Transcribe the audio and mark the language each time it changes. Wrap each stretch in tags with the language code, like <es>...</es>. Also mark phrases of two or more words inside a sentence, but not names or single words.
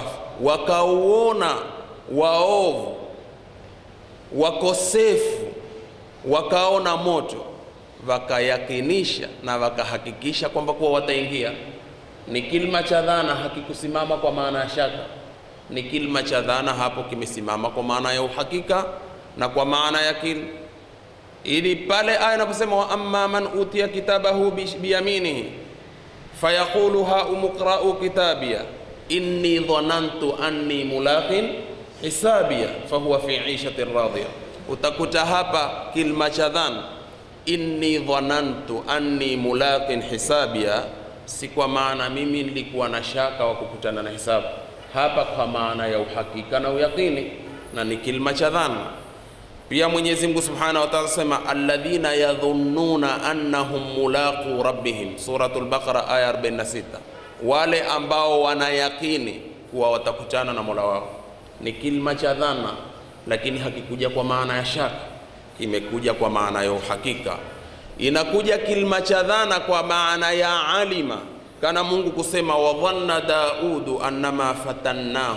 <sw>Wakauona waovu wakosefu wakaona moto, wakayakinisha na wakahakikisha kwamba kuwa wataingia. Ni kilima cha dhana, hakikusimama kwa maana ya shaka. Ni kilima cha dhana, hapo kimesimama kwa maana ya uhakika na kwa maana ya yakini. Ili pale aya inaposema</sw> <ar>وأما من أوتي كتابه بيمينه فيقول هاؤم اقرءوا كتابيه إني ظننت أني ملاق حسابيه فهو في عيشة راضية.</ar> <sw>Utakuta hapa kilima cha dhana,</sw> <ar>إني ظننت أني ملاق حسابيه,</ar> <sw>si kwa maana mimi nilikuwa na shaka wa kukutana na hisabu. Hapa kwa maana ya uhakika na uyaqini, na ni kilima cha dhana. Pia Mwenyezi Mungu</sw> <ar>سبحانه وتعالى</ar> <sw>sema</sw> <ar>الذين يظنون أنهم ملاقو ربهم,</ar> <sw>suratul Baqara aya 46, wale ambao wanayakini kuwa watakutana na Mola wao. Ni kilima cha dhana, lakini hakikuja kwa maana ya shaka, imekuja kwa maana ya uhakika. Inakuja kilima cha dhana kwa maana ya alima, kana Mungu kusema</sw> <ar>وظن داود أنما فتناه.</ar>